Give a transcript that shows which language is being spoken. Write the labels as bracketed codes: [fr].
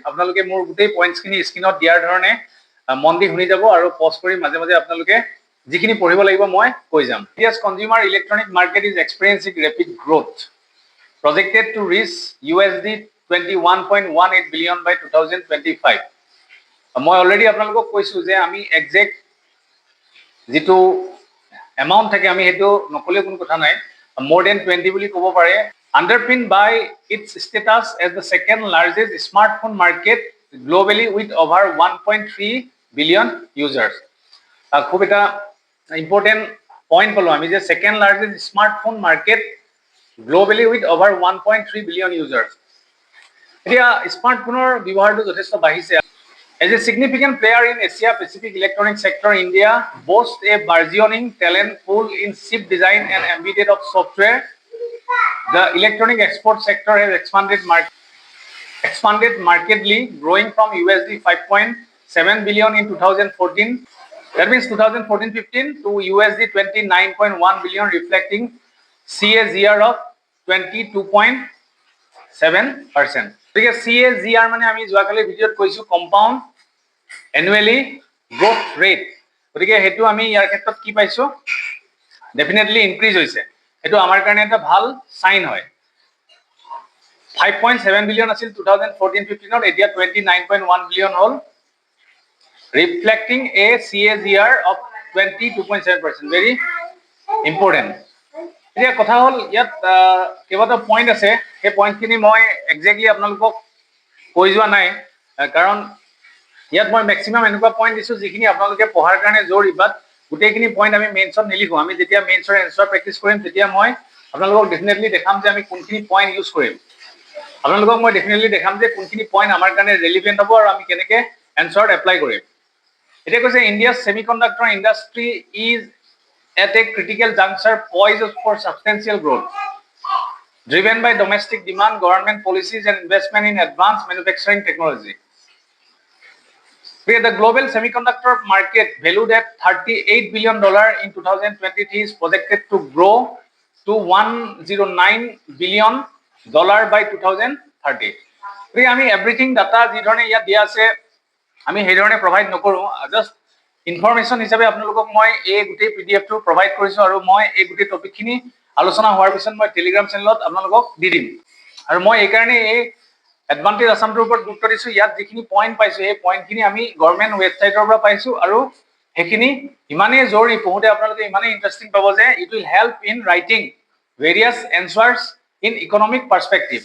[as] আপোনালোকে মোৰ গোটেই পইণ্টছখিনি স্ক্ৰীনত দিয়াৰ ধৰণে মন দি শুনি যাব আৰু পজ কৰি মাজে মাজে আপোনালোকে যিখিনি পঢ়িব লাগিব মই কৈ যাম। [en] India's consumer electronic market is experiencing rapid growth, projected to reach $21.18 billion by 2025. [as] মই অলৰেডি আপোনালোকক কৈছো যে আমি একজেক্ট যিটো এমাউণ্ট থাকে আমি সেইটো নকলেও কোনো কথা নাই, [en] more than 20 [as] বুলি ক'ব পাৰে। [en] Underpinned by its status as the second largest smartphone market globally with over 1.3 billion users. [as] খুব এটা [en] important point [as] পালো আমি যে [en] Second largest smartphone market globally with over 1.3 billion users. [as] এতিয়া স্মাৰ্টফোনৰ ব্যৱহাৰটো যথেষ্ট বাঢ়িছে। [en] As a significant player in Asia Pacific electronic sector, India boasts a burgeoning talent pool in chip design and embedded of software. The electronic export sector has expanded markedly, growing from USD 5.7 billion in 2014. That means 2014-15 to USD 29.1 billion, reflecting CAGR of 22.7%. [as] গতিকে CAGR মানে আমি যোৱাকালি ভিডিঅ'ত কৈছো compound annually growth rate. গতিকে সেইটো আমি ইয়াৰ ক্ষেত্ৰত কি পাইছো, ডেফিনেটলি ইনক্ৰিজ হৈছে। সেইটো আমাৰ কাৰণে এটা ভাল সাইন হয়। 5.7 বিলিয়ন আছিল 2014-15ত, এতিয়া 29.1 বিলিয়ন হ'ল, [en] reflecting a CAGR of 22.7%. Very important. [as] এতিয়া কথা হ'ল ইয়াত কেইবাটাও পইণ্ট আছে, সেই পইণ্টখিনি মই একজেক্টলি আপোনালোকক কৈ যোৱা নাই, কাৰণ ইয়াত মই মেক্সিমাম এনেকুৱা পইণ্ট দিছো যিখিনি আপোনালোকে পঢ়াৰ কাৰণে জৰুৰী, বাট গোটেইখিনি পইণ্ট আমি মেইনছত নিলিখো। আমি যেতিয়া মেইনছৰ এনচাৰ প্ৰেক্টিছ কৰিম তেতিয়া মই আপোনালোকক ডেফিনেটলি দেখাম যে আমি কোনখিনি পইণ্ট ইউজ কৰিম। আপোনালোকক মই ডেফিনেটলি দেখাম যে কোনখিনি পইণ্ট আমাৰ কাৰণে ৰেলিভেণ্ট হ'ব আৰু আমি কেনেকৈ এনচাৰত এপ্লাই কৰিম। এতিয়া কৈছে [en] India's semiconductor industry is at a critical juncture poised for substantial growth, driven by domestic demand, government policies, and investment in advanced manufacturing technology. The global semiconductor market, valued at $38 billion in 2023, is projected to grow to $109 billion by 2030. [as] আমি everything data যি ধৰণে ইয়াত দিয়া আছে আমি সেই ধৰণে provide নকৰো, জাষ্ট ইনফৰমেশ্যন হিচাপে আপোনালোকক মই এই গোটেই পিডিএফটো প্ৰভাইড কৰিছো, আৰু মই এই গোটেই টপিকখিনি আলোচনা হোৱাৰ পিছত মই টেলিগ্ৰাম চেনেলত আপোনালোকক দি দিম। আৰু মই এইকাৰণে এই এডভান্টেজ আসামটোৰ ওপৰত গুৰুত্ব দিছো। ইয়াত যিখিনি পইণ্ট পাইছো সেই পইণ্টখিনি আমি গভৰ্ণমেণ্ট ৱেবছাইটৰ পৰা পাইছো, আৰু সেইখিনি ইমানেই জৰুৰী, পঢ়োঁতে আপোনালোকে ইমানেই ইণ্টাৰেষ্টিং পাব যে [en] It will help in writing various answers in economic perspective.